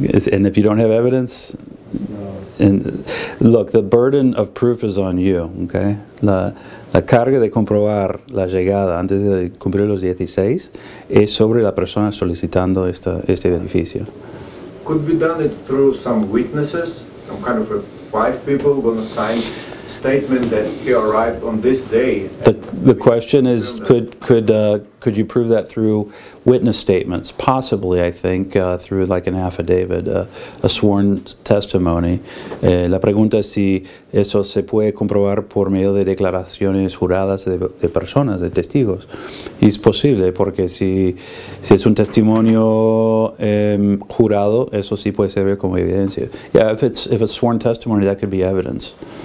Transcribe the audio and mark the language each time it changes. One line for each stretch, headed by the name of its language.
English: And if you don't have evidence, and look, the burden of proof is on you, okay?
Spanish: La carga de comprobar la llegada antes de cumplir los 16 es sobre la persona solicitando este beneficio.
English: Could be done it through some witnesses, some kind of 5 people going to sign statement that he arrived on this day. The question is, could you prove that through witness statements? Possibly, I think, through like an affidavit, a sworn testimony.
Spanish: La pregunta es si eso se puede comprobar por medio de declaraciones juradas de personas, de testigos. Y es posible, porque si es un testimonio jurado, eso sí puede servir como evidencia.
English: Yeah, if it's sworn testimony, that could be evidence.